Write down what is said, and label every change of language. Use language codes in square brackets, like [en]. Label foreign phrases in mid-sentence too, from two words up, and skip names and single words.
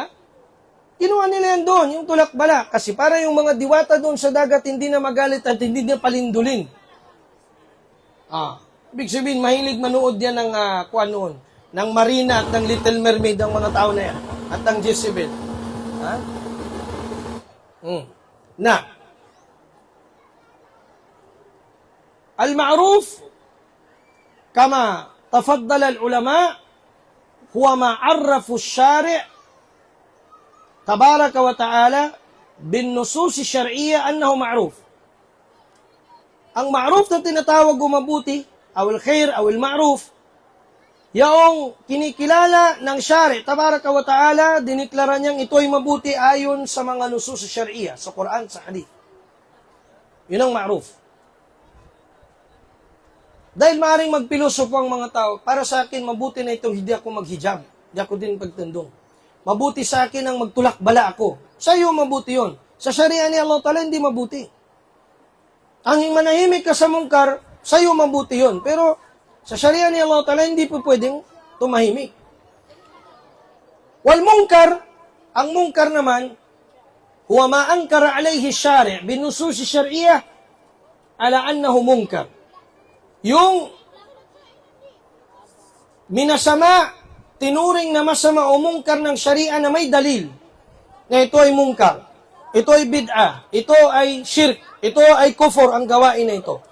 [tl] Kinuha nila yan doon, yung tulak bala. Kasi para yung mga diwata doon sa dagat, hindi na magalit at hindi na palindulin. Ibig sabihin, mahilig manood yan ng, kuan noon, ng Marina at ng Little Mermaid ang mga tao na yan. At ang Jezebel. Ha? Na. [ar] المعروف، كما تفضل العلماء، هو ما عرفه الشارع تبارك وتعالى بالنصوص الشرعية أنه معروف. [tl] Ang ma'ruf na tinatawag o mabuti, [ar] أو الخير، أو المعروف, [tl] yaong kinikilala ng [ar] الشارع تبارك وتعالى, [tl] diniklara niyang ito'y mabuti ayon sa mga [ar] النصوص الشرعية, [tl] sa Quran, sa hadith. Yun ang ma'ruf. Dahil maaaring magpilosopo ang mga tao, para sa akin, mabuti na ito, hindi ako maghijab. Hindi ako din pagtandong. Mabuti sa akin ang magtulak-bala ako. Sa iyo, mabuti yon. Sa syariah ni Allah Ta'ala, hindi mabuti. Ang manahimik ka sa mungkar, sa iyo, mabuti yon. Pero, sa syariah ni Allah Ta'ala, hindi po pwedeng tumahimik. [ar] والمنكر, [tl] ang mungkar naman, [ar] هو ما أنكر عليه الشارع بالنصوص الشرعية على أنه منكر. [tl] Yung minasama, tinuring na masama o mungkar ng syariah na may dalil na ito ay mungkar, ito ay bid'ah, ito ay shirk, ito ay kufur ang gawain na ito.